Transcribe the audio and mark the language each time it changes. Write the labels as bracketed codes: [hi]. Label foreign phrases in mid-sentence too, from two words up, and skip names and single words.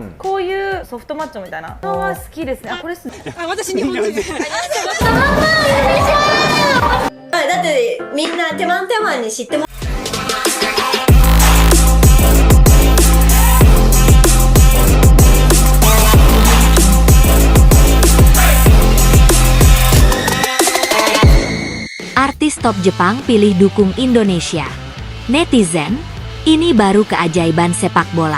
[ja] こういうソフトマッチョみたいなのは好きですね。あ、これですね。あ、私日本人。だってみんなテマンテマンに知っても [id] Artis top Jepang pilih dukung Indonesia. Netizen, ini baru keajaiban sepak bola.